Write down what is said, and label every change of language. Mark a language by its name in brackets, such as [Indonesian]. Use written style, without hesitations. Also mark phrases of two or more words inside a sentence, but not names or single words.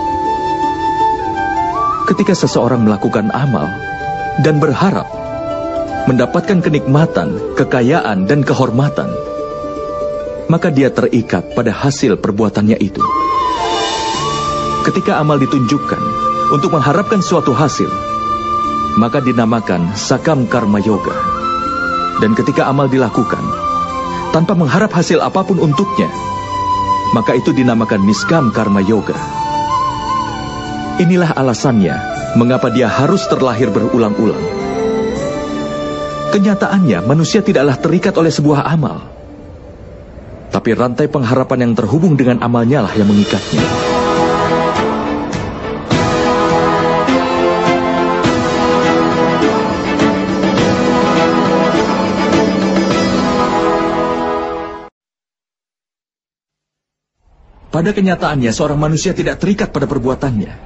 [Indonesian] Ketika seseorang melakukan amal dan berharap mendapatkan kenikmatan, kekayaan, dan kehormatan, maka dia terikat pada hasil perbuatannya itu. Ketika amal ditunjukkan untuk mengharapkan suatu hasil, maka dinamakan [Sanskrit] sakam karma yoga. [Indonesian] Dan ketika amal dilakukan tanpa mengharap hasil apapun untuknya, maka itu dinamakan [Sanskrit] niskam karma yoga. [Indonesian] Inilah alasannya mengapa dia harus terlahir berulang-ulang. Kenyataannya manusia tidaklah terikat oleh sebuah amal, tapi rantai pengharapan yang terhubung dengan amalnya lah yang mengikatnya. Pada kenyataannya seorang manusia tidak terikat pada perbuatannya.